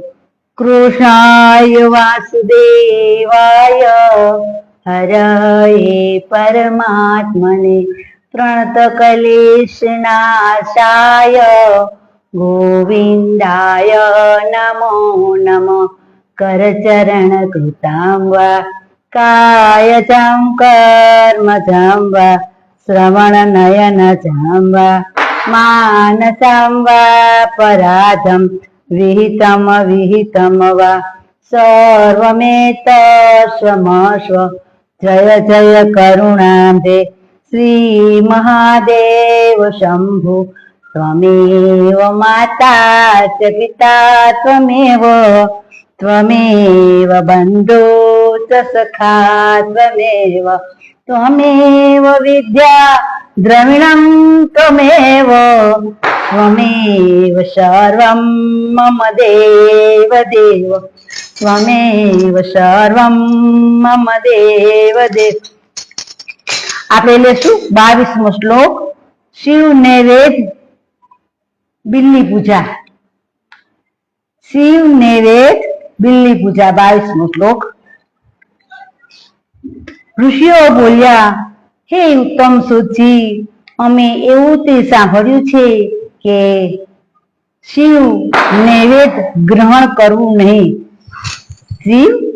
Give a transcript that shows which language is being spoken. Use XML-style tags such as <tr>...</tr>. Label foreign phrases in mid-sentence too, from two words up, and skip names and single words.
<sa>कृष्णाय वासुदेवाय, हरये परमात्मने, प्रणतक्लेशनाशाय, गोविंदाय नमो नमः. करचरण कृतं वा, कायजं कर्मजं वा, श्रवण नयनजं वा, मानसं वा पराधं, विहितम विहितम वा सर्वमेतस्वमस्व जय जय करुणाब्धे श्री महादेव शंभु त्वमेव माता च पिता त्वमेव बन्धु च सखा त्वमेव विद्या द्रविणं त्वमेव सर्वं मम देव त्वमेव सर्वं मम देव</sa> <gu>આપણે લેશું 22મો શ્લોક શિવ નૈવેદ્ય બિલ્લી પૂજા શિવ નૈવેદ્ય બિલ્લી પૂજા 22મો શ્લોક ઋષિઓ બોલ્યા હે ઉત્તમ સુતજી અમે એવું તે સાંભળ્યું છે કે શિવ નૈવેદ્ય ગ્રહણ કરવું નહીં શિવ</gu>